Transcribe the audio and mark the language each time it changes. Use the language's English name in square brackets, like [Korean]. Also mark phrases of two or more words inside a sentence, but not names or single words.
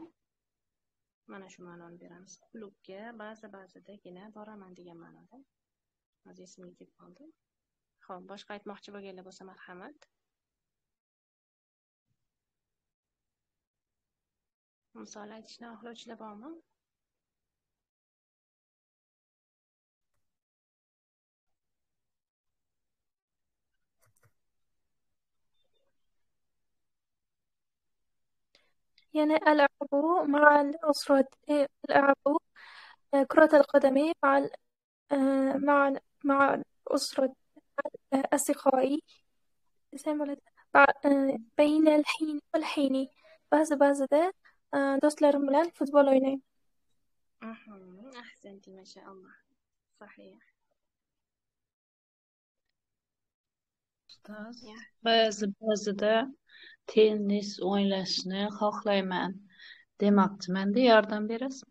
[Uzbek] Mana shu ma'noni beramiz. Klubga ba'zidagina boraman degan ma'noda. Hozir esimga kelib qoldi. Xo'p, boshqa aytmoqchi bo'lganlar bo'lsa marhamat. Misol aytishni xohlovchilar bormi? [Arabic] يعني ألعب مع الأسرة ألعب كرة القدم مع الأسرة أصدقائي بين الحين والحين. [Uzbek] Ba'zida do'stlarim bilan futbol o'ynayman. Ahsanti, mashalloh. Sahih. Ustoz, ba'zida tennis o'ynashni xohlayman demoqchiman-da, yordam berasizmi?